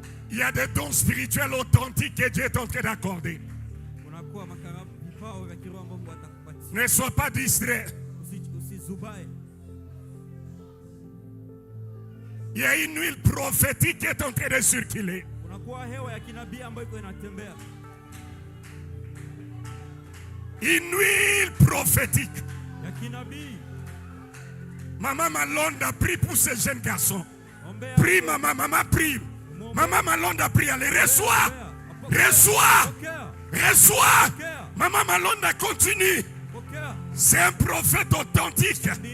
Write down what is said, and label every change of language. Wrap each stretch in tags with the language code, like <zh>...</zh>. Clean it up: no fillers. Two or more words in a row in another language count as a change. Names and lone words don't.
<fr>Il y a des dons spirituels authentiques que Dieu est en train d'accorder.</fr> <sw>Kunakuwa vipawa vya kiroho ambavyo Mungu atakupatia.</sw> <fr>Ne sois pas distrait.</fr> <sw>Usizubae.</sw> <fr>Il y a une huile prophétique qui est en train de circuler.</fr> <sw>Kunakuwa hewa ya kinabii ambayo iko inatembea.</sw> <fr>Une huile prophétique.</fr> <sw>Ya kinabii.</sw> <fr>Maman Malonde a prié pour ce jeune garçon. Prie, maman, prie. Maman Malonde a prié. Allez, reçois. Reçois. Reçois. Maman Malonde a continué. C'est un prophète authentique.</fr>